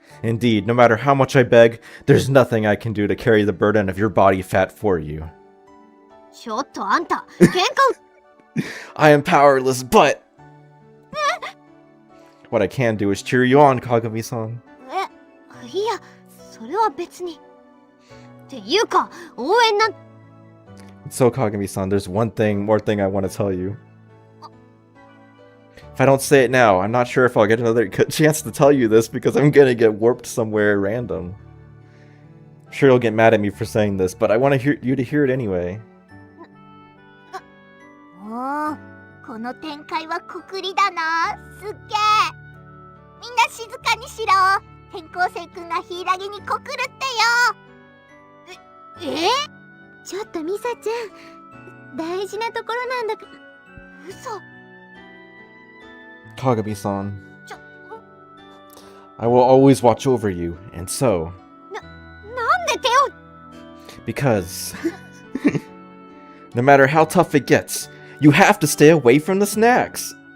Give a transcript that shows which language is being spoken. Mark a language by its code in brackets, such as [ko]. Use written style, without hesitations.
[en] Indeed, no matter how much I beg, there's nothing I can do to carry the burden of your body fat for you. [ja] ちょっとあんた、喧嘩 [en] I am powerless, but... What I can do is cheer you on, Kagami-san. [ja] いや、それは別に。っていうか、応援なんて [en] So, Kagami-san, there's one more thing I want to tell you. If I don't say it now, I'm not sure if I'll get another chance to tell you this because I'm gonna get warped somewhere random. I'm sure you'll get mad at me for saying this, but I want you to hear it anyway. [ja] おー、この展開はくくりだな。すっげー。みんな静かにしろ。転校生くんがヒイラギに告るってよ。ちょっとミサちゃん、大事なところなんだから。嘘。 [en] Kagami-san, I will always watch over you, and so... [ja] なんで手を [en] Because... no matter how tough it gets, you have to stay away from the snacks.